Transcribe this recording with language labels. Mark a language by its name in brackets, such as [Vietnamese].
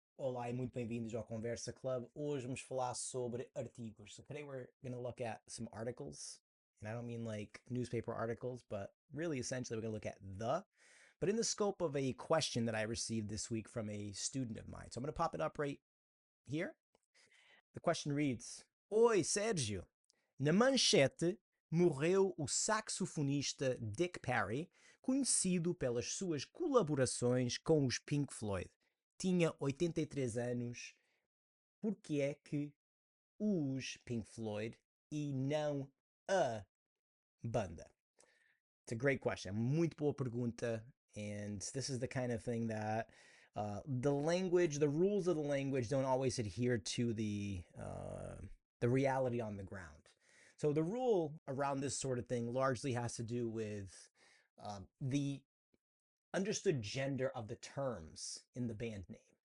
[Portuguese] Olá e muito bem-vindos ao Conversa Club. Hoje vamos falar sobre artigos. [English] So today we're going to look at some articles, and I don't mean like newspaper articles, but really essentially we're going to look at but in the scope of a question that I received this week from a student of mine. So I'm going to pop it up right here. The question reads: Oi, Sérgio. [Portuguese] Na manchete morreu o saxofonista Dick Parry, conhecido pelas suas colaborações com os Pink Floyd. Tinha 83 anos. Por que é que os Pink Floyd e não a banda? [English] It's a great question. [Portuguese] Muito boa pergunta. [English] And this is the kind of thing that the language, the rules of the language don't always adhere to the reality on the ground. So the rule around this sort of thing largely has to do with the understood gender of the terms in the band name.